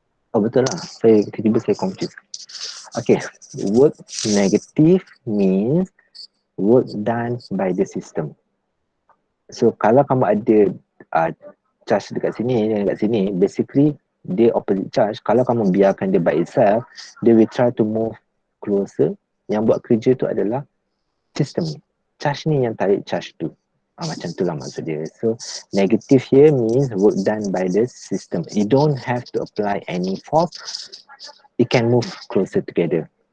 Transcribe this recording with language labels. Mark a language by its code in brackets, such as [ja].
[ms] Oh betul lah, saya tiba-tiba saya [en] confused. Okay, work negative means work done by the system. [ms] So kalau kamu ada charge dekat sini dan dekat sini, basically dia opposite charge. Kalau kamu biarkan dia [en] by itself, they will try to move closer. [ms] Yang buat kerja tu adalah system ni. Charge ni yang tarik charge tu. Macam tu lah maksud dia. [en] So negative here means work done by the system. You don't have to apply any force. It can move closer together.